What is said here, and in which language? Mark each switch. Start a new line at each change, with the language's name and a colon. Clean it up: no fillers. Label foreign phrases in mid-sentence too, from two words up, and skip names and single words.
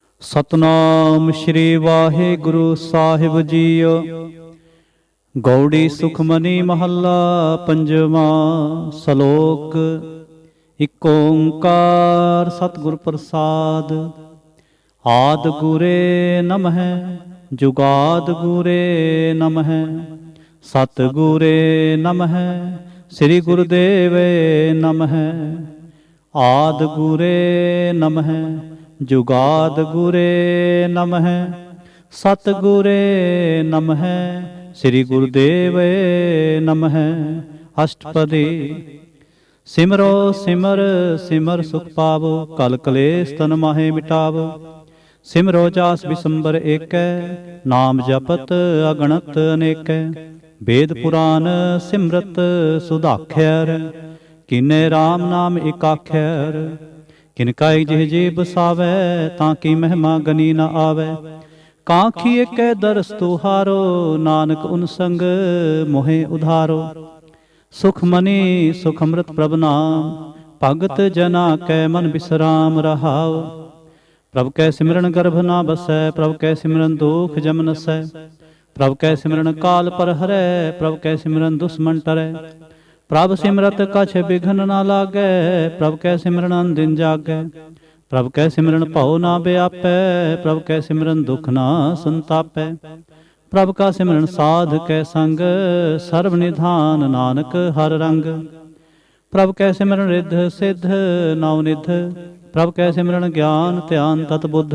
Punjabi: ਸਤਨਾਮ ਸ੍ਰੀ ਵਾਹਿਗੁਰੂ ਸਾਹਿਬ ਜੀਓ। ਗਉੜੀ ਸੁਖਮਨੀ ਮਹਲਾ ਪੰਜਵਾ। ਸਲੋਕ। ਇਕ ਓਂਕਾਰ ਸਤਗੁਰ ਪ੍ਰਸਾਦ। ਆਦ ਗੁਰੇ ਨਮਹ ਜੁਗਾਦ ਗੁਰੇ ਨਮਹ ਸਤਗੁਰੇ ਨਮਹ ਸ੍ਰੀ ਗੁਰੁਦੇਵੇ ਨਮਹ। ਆਦ ਗੁਰੇ ਨਮਹ ਜੁਗਾਦ ਗੁਰੇ ਨਮਹ ਸਤਗੁਰੇ ਨਮਹ ਸ੍ਰੀ ਗੁਰੁਦੇਵੇ ਨਮਹ। ਅਸ਼ਟਪਦੀ। ਸਿਮਰੋ ਸਿਮਰ ਸਿਮਰ ਸੁਖ ਪਾਵੋ ਕਲ ਕਲੇਸ ਤਨ ਮਾਹੇ ਮਿਟਾਵੋ। ਸਿਮਰੋ ਜਾਸ ਬਿਸੰਬਰ ਏਕੈ ਨਾਮ ਜਪਤ ਅਗਣਤ ਅਨੇਕੈ। ਵੇਦ ਪੁਰਾਣ ਸਿਮਰਤ ਸੁਧਾਖ੍ਯਰ ਕਿੰਨੇ ਰਾਮ ਨਾਮ ਏਕਾਖ੍ਯਰ। ਕਿਨਕਾਈ ਜਿਹ ਜੀ ਬਸਾਵੈ ਤਾਕਿ ਮਹਿਮਾ ਗਨੀ ਨ ਆਵੈ। ਕਾਂਖੀ ਏਕੈ ਦਰਸ ਤੁਹਾਰੋ ਨਾਨਕ ਉਨ ਸੰਗ ਮੋਹੇ ਉਧਾਰੋ। ਸੁਖ ਮਨੀ ਸੁਖ ਅੰਮ੍ਰਿਤ ਪ੍ਰਭ ਨਾਮ ਭਗਤ ਜਨਾ ਕੈ ਮਨ ਵਿਸ਼੍ਰਾਮ ਰਹਾਓ। ਪ੍ਰਭ ਕੈ ਸਿਮਰਨ ਗਰਭ ਨਾ ਬਸੈ ਪ੍ਰਭ ਕੈ ਸਿਮਰਨ ਦੁਖ ਜਮ ਨਸੈ। ਪ੍ਰਭ ਕੈ ਸਿਮਰਨ ਕਾਲ ਪਰ ਹਰੈ ਪ੍ਰਭ ਕੈ ਸਿਮਰਨ ਦੁਸ਼ਮਨ ਟਰੈ। ਪ੍ਰਭ ਸਿਮਰਤ ਕਛ ਬਿਘਨ ਨ ਲਾਗੈ ਪ੍ਰਭ ਕੈ ਸਿਮਰਨ ਦਿਨ ਜਾਗੈ। ਪ੍ਰਭ ਕੈ ਸਿਮਰਨ ਭਵ ਨਾ ਵਿਆਪੈ ਪ੍ਰਭ ਕੈ ਸਿਮਰਨ ਦੁਖ ਨਾ ਸੰਤਾਪੈ। ਪ੍ਰਭ ਕਾ ਸਿਮਰਨ ਸਾਧ ਕੈ ਸੰਗ ਸਰਬ ਨਿਧਾਨ ਨਾਨਕ ਹਰ ਰੰਗ। ਪ੍ਰਭ ਕੈ ਸਿਮਰਨ ਰਿੱਧ ਸਿੱਧ ਨਵਨਿਧ ਪ੍ਰਭ ਕੈ ਸਿਮਰਨ ਗਿਆਨ ਧਿਆਨ ਤਤਬੁੱਧ।